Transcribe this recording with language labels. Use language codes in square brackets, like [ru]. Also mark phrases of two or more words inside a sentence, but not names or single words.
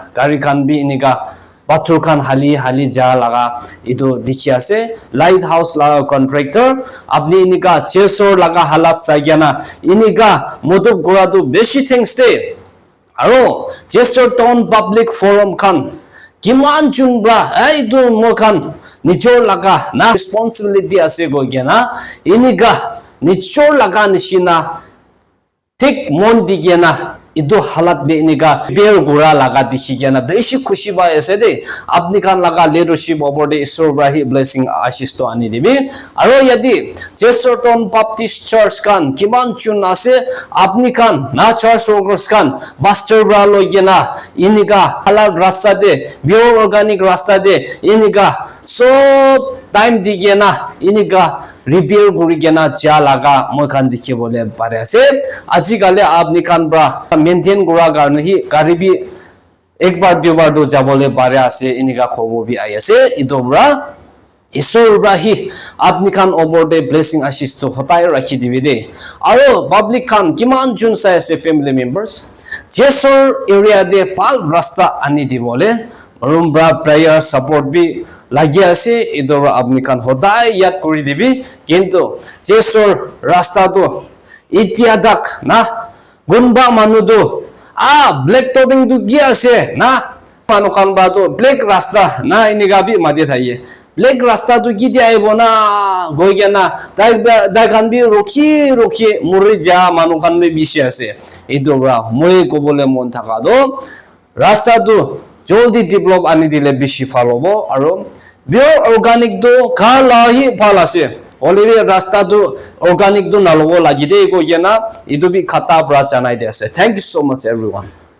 [nag] gari khan bi iniga Bathur khan hali ja laga idu dikhi ase lighthouse laga contractor apni inika chesor laga halat sagyana inika moduk gora tu beshi thanks de aro Chesterton Public Forum khan kiman chungbra aidu mo khan nichor laga na responsibility ase go gena inika nichor laga nishina tik mon digena idu halat be iniga bear gura laga dikhi gena beshi khushi ba ase de apni kan laga [en] leadership over [nag] de isor brahi blessing ashish to ani debi aro yadi Chesterton Baptist Church kan kiman chun ase apni kan na [en] church workers [nag] kan pastor bra lo gena iniga halal rasta de [en] pure organic [nag] rasta de iniga so time digena iniga repair guri gena cha laga moi khan dikhi bole pare ase aji gale apni kan bra maintain gura garne hi garibi ekbar dubar do jabole pare ase iniga khobo bi ai ase idobra isor rahi apni kan [en] over the blessing [nag] ashish to hotai rakhi dibi de aro public kan kiman jun sai ase [en] family members [nag] Jesor area de pal rasta ani dibole rumbra [en] prayer support [nag] bi lagi ase idora apni kan hodai yat kori dibi kintu Jesor rasta do itiadak na gunba manu do [en] black topping [nag] du gi ase na manu kan ba do black rasta na iniga bi madi thaiye black rasta du gi dia ibo na goigya na dai kan bi roki muri ja manu kan be bishi ase idora moi ko bole mon thaka do rasta du joldi develop ani dile bishi phalobo aro [en] pure organic [nag] do kala hi phalase already rasta do organic do nalobo lagi de go yana idu bi khata bra chanai de ase [en] thank you so much everyone